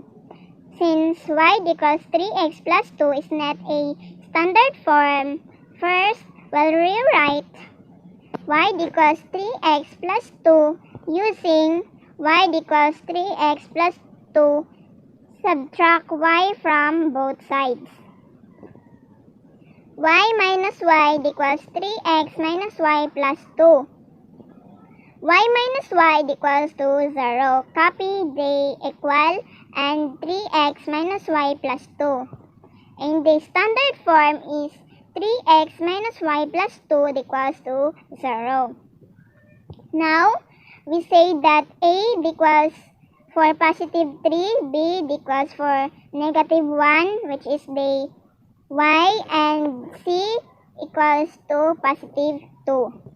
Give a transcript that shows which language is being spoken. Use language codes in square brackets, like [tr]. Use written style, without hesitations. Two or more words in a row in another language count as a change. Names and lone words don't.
[en] Since y equals 3x plus 2 is not a standard form, first we'll rewrite y equals 3x plus 2 using y equals 3x plus 2. Subtract y from both sides. Y minus y equals 3x minus y plus 2. Y minus y equals to 0. Copy the equal and 3x minus y plus 2. And the standard form is 3x minus y plus 2 equals to 0. Now, we say that A equals for positive 3, B equals for negative 1, which is the y, and C equals to positive 2.